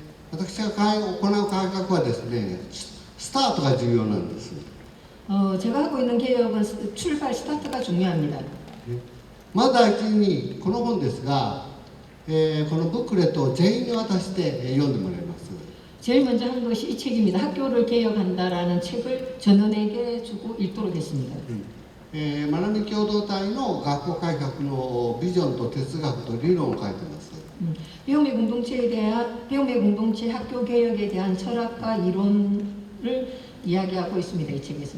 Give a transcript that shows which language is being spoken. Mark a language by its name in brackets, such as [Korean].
[Japanese] 私が行う改革はですね、スタートが重要なんです。 [Korean] 제가 하고 있는 개혁은 출발 스타트가 중요합니다. [Japanese] まず第一にこの本ですが、このブックレットを全員に渡して読んでもらいます。 [Korean] 제일 먼저 한 것이 이 책입니다. 학교를 개혁한다라는 책을 전원에게 주고 읽도록 했습니다. [Japanese] まなみ共同体の学校改革のビジョンと哲学と理論を書いてます。 [Korean] 배움의 공동체 학교 개혁에 대한 철학과 이론을 이야기하고 있습니다. 이 책에서